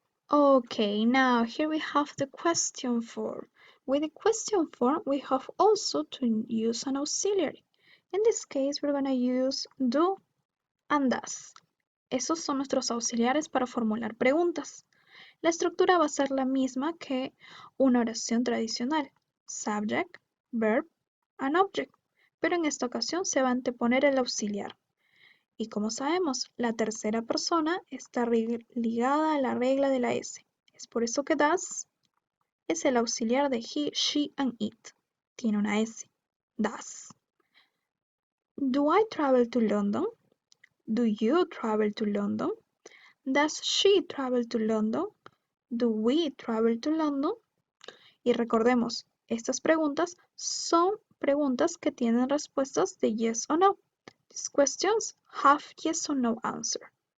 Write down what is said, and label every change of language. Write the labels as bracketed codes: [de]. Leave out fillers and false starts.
[en] Okay, now here we have the question form. With the question form, we have also to use an auxiliary. In this case, we're going to use do and does. [es] Esos son nuestros auxiliares para formular preguntas. La estructura va a ser la misma que una oración tradicional. [en] Subject, verb, and object. [es] Pero en esta ocasión se va a anteponer el auxiliar. Y como sabemos, la tercera persona está ligada a la regla de la S. Es por eso que does es el auxiliar de he, she, and it. Tiene una S. Does. [en] Do I travel to London? Do you travel to London? Does she travel to London? Do we travel to London? [es] Y recordemos, estas preguntas son preguntas que tienen respuestas de yes o no. [en] These questions have yes or no answer.